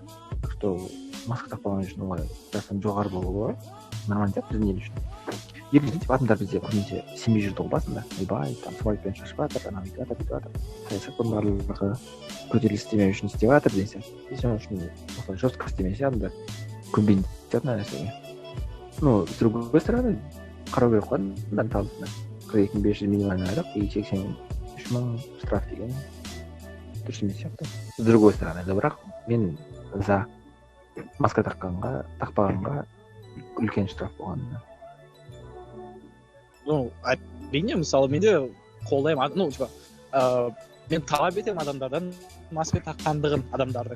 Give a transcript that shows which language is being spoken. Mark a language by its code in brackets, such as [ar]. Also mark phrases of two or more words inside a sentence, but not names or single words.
[ru] Так что [kk] маска тақпаған үшін олай штрафтың жоғары болуы нормально деп біздің ел үшін. Екіншіден типа адамдар бізде көбінесе сенбей жүрді ғой басында. Ойбай, там свайппен шашып жатыр, анау бүйтіп жатыр, бүйтіп жатыр. Саясаттың барлығы көтеріліс істемеу үшін істеп жатыр деген сияқты. Сол үшін осылай жестко істемесе адамдар көнбейді мына нәрсеге. [ru] Ну, с другой стороны, [kk] қарау керек қой адамдардың табысына. 42.500 минимальный айлық и 83.000 штраф деген дұрыс емес сияқты. [ru] С другой стороны, [kk] бірақ мен за маска тақпағанға үлкен штраф болғанына. Ну, әрине, мысалы менде қолдаймын, ну, типа, мен талап етемін адамдардан маска таққандығын адамдардың.